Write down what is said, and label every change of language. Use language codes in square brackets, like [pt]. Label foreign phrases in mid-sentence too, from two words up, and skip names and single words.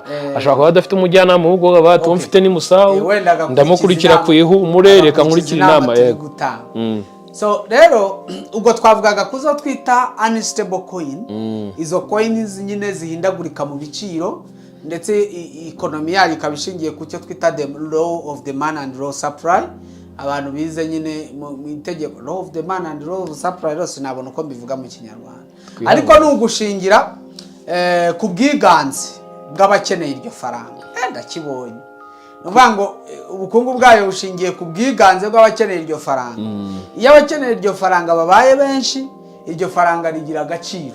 [rw] Ashaka kuba adafite umujyanama ahubwo abantu mfite ni musaho ndamukurikira ku ihumure, reka nkurikira inama yego. So rero ubwo twavugaga kuzo twita [en] unstable coin. [rw] Izo coins nyine zihindagurika mu biciro, ndetse economy yayo ikabishingiye ku cyo twita [en] the law of demand and law supply. [rw] Abantu bize nyine mu itegeko [en] law of demand and law of supply, [rw] rose nabona uko mbivuga mu Kinyarwanda. Ariko n'ugushingira ku bwiganze bw'abakeneye iryo faranga. Ndakibonye nuvuga ngo ubukungu bwayo bushingiye ku bwiganze bw'abakeneye iryo faranga. Iyo abakeneye iryo faranga babaye benshi, iryo faranga rigira agaciro.